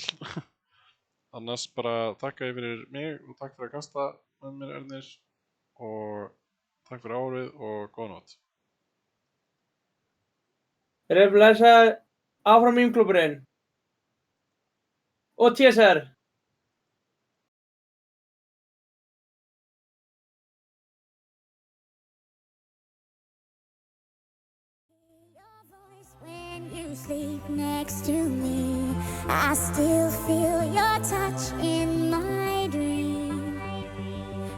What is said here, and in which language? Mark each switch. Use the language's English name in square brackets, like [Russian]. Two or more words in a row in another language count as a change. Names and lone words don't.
[Icelandic] Annars bara takka ég fyrir mig og takk fyrir að kasta með mér Ernir og takk fyrir árið og góða nótt. Þeir eru að lesa áfram Mýmklúbburinn. Og TSR. [English] When you sleep next to me, I still feel your touch in my dream.